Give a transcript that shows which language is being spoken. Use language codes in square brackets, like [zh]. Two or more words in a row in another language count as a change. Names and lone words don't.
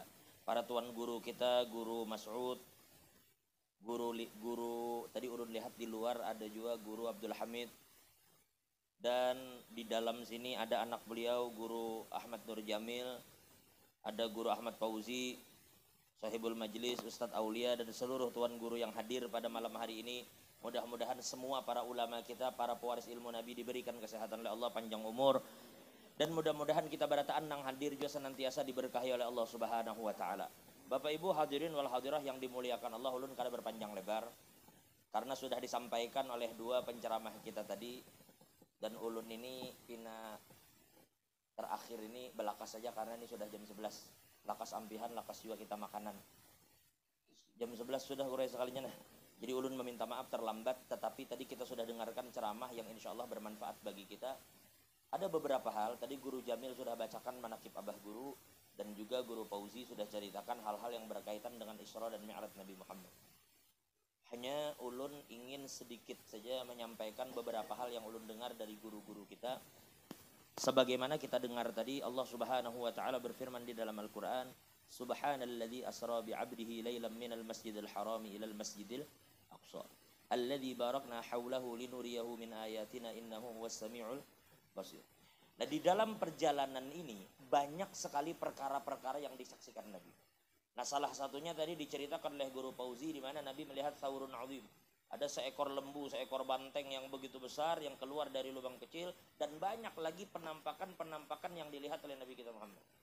[id] Para tuan guru kita, Guru Mas'ud, guru tadi ulun lihat di luar ada juga Guru Abdul Hamid, dan di dalam sini ada anak beliau Guru Ahmad Nur Jamil, ada Guru Ahmad Fauzi, Sahibul Majlis, Ustadz Aulia, dan seluruh tuan guru yang hadir pada malam hari ini. Mudah-mudahan semua para ulama kita, para pewaris ilmu Nabi diberikan kesehatan oleh Allah, panjang umur, dan mudah-mudahan kita berataan nang hadir juga senantiasa diberkahi oleh Allah [ar] سبحانه وتعالى. [id] Bapak Ibu [ar] الحاضرين والحاضرة [id] yang dimuliakan Allah, ulun kada berpanjang lebar karena sudah disampaikan oleh dua penceramah kita tadi, dan ulun ini pina terakhir ini belakas saja karena ini sudah jam 11. [bjn] Lakas ampihan, lakas juga kita makanan. Jam 11 sudah kurai sekalinya nah. [id] Jadi ulun meminta maaf terlambat, tetapi tadi kita sudah dengarkan ceramah yang [ar] إن شاء الله [id] bermanfaat bagi kita. Ada beberapa hal, tadi Guru Jamil sudah bacakan manaqib Abah Guru, dan juga Guru Fauzi sudah ceritakan hal-hal yang berkaitan dengan Isra dan Mi'raj Nabi Muhammad. Hanya ulun ingin sedikit saja menyampaikan beberapa hal yang ulun dengar dari guru-guru kita. Sebagaimana kita dengar tadi, Allah [ar] سبحانه وتعالى [id] berfirman di dalam Al-Quran, [ar] سبحان الذي أسرى بعبده ليلا من المسجد الحرام إلى المسجد الأقصى الذي باركنا حوله لنريه من آياتنا إنه هو السميع البصير. [id] Nah, di dalam perjalanan ini banyak sekali perkara-perkara yang disaksikan Nabi. Nah, salah satunya tadi diceritakan oleh Guru Fauzi di mana Nabi melihat [ar] ثور عظيم. [id] Ada seekor lembu, seekor banteng yang begitu besar yang keluar dari lubang kecil, dan banyak lagi penampakan-penampakan yang dilihat oleh Nabi kita Muhammad.